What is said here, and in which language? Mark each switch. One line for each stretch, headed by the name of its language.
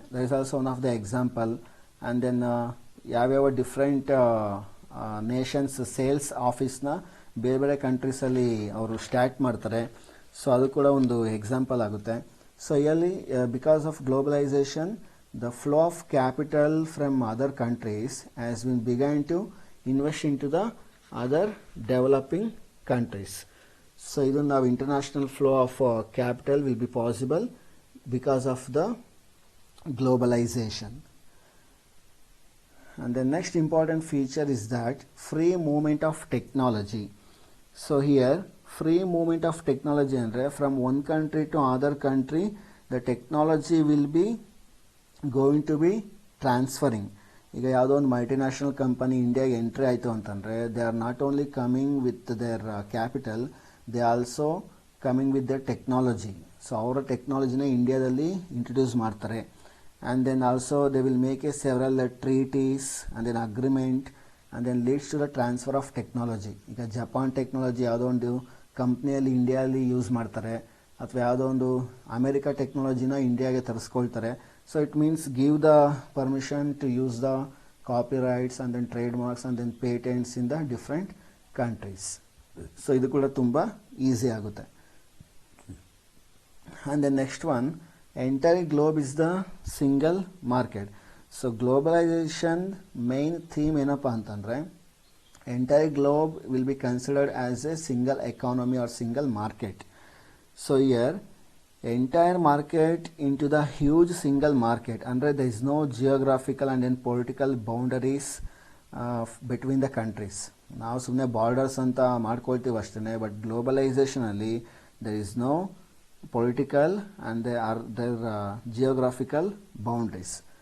English: That is also one of the example.
Kannada: And then ಯಾವ್ಯಾವ different Nations sales ಆಫೀಸ್ನ ಬೇರೆ ಬೇರೆ ಕಂಟ್ರೀಸಲ್ಲಿ ಅವರು ಸ್ಟಾರ್ಟ್ ಮಾಡ್ತಾರೆ. ಸೊ ಅದು ಕೂಡ ಒಂದು ಎಕ್ಸಾಂಪಲ್ ಆಗುತ್ತೆ.
English: So ಇಲ್ಲಿ because of globalization the flow of capital from other countries has been begun to invest in to the other developing countries. So even now international flow of capital will be possible because of the globalization. And the next important feature is that free movement of technology. So here free movement of technology andre from one country to other country the technology will be going to be transferring.
Kannada: ಈಗ ಯಾವುದೋ ಒಂದು multinational company ಇಂಡಿಯಾಗೆ entry ಆಯಿತು ಅಂತಂದರೆ
English: They are not only coming with their capital, they also coming with the technology.
Kannada: So ಅವರ ಟೆಕ್ನಾಲಜಿನ ಇಂಡಿಯಾದಲ್ಲಿ introduce ಮಾಡ್ತಾರೆ.
English: And then also they will make a several treaties and then agreement and then leads to the transfer of technology.
Kannada: ಈಗ Japan technology ಯಾವುದೋ ಒಂದು ಕಂಪ್ನಿಯಲ್ಲಿ ಇಂಡಿಯಾದಲ್ಲಿ use ಮಾಡ್ತಾರೆ, ಅಥವಾ ಯಾವುದೋ ಒಂದು ಅಮೆರಿಕಾ ಟೆಕ್ನಾಲಜಿನ ಇಂಡಿಯಾಗೆ ತರಿಸ್ಕೊಳ್ತಾರೆ.
English: So it means give the permission to use the copyrights and then trade marks and then patents in the different countries.
Kannada: So ಇದು ಕೂಡ ತುಂಬ ಈಸಿ ಆಗುತ್ತೆ.
English: And then next one, entire globe is the single market.
Kannada: So globalisation main theme ಏನಪ್ಪ ಅಂತಂದರೆ
English: Entire globe will be considered as a single economy or single market. So here entire market into the huge single market, under there is no geographical and then political boundaries between the countries.
Kannada: ನಾವು ಸುಮ್ಮನೆ borders ಅಂತ ಮಾಡ್ಕೊಳ್ತೀವಿ ಅಷ್ಟೇ, but ಗ್ಲೋಬಲೈಸೇಷನಲ್ಲಿ
English: there is no political and there geographical boundaries.